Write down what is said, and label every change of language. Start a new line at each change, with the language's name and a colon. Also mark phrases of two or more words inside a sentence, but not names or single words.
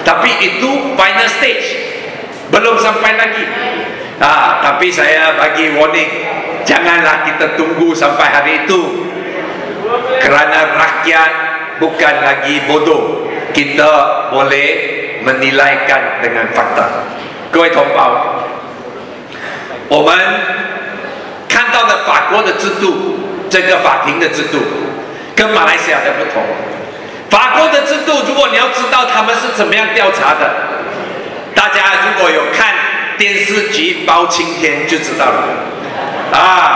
Malay: Tapi itu
English: final stage,
Malay: belum sampai lagi. Tapi saya bagi warning, janganlah kita tunggu sampai hari itu, kerana rakyat bukan lagi bodoh. Kita boleh menilaikan dengan fakta.
Chinese: 各位同胞，我们看到的法国的制度，这个法庭的制度跟马来西亚的不同。法国的制度，如果你要知道他们是怎么样调查的，大家如果有看电视剧《包青天》就知道了。